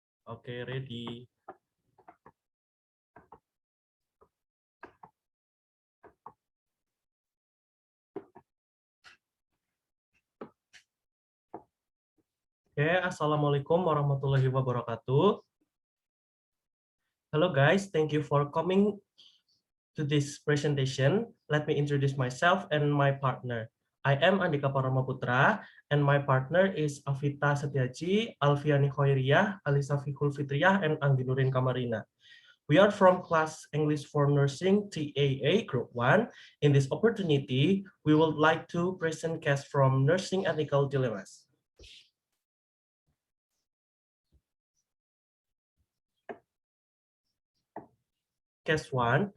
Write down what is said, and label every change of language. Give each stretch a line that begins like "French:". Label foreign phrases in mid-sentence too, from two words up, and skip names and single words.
English: Okay, ready.
Arabic: Okay, السلام عليكم ورحمة الله وبركاته.
English: Hello guys, thank you for coming to this presentation. Let me introduce myself and my partner. I am Andika Putra, and my partner is Afita Sety Aji, Alfiyani Khoiriyah, Alisa Fikhul Fitriyah, and Anggi Nurin Kamarina. We are from class English for Nursing TAA Group 1. In this opportunity, we would like to present case from Nursing Ethical Dilemmas. Case 1.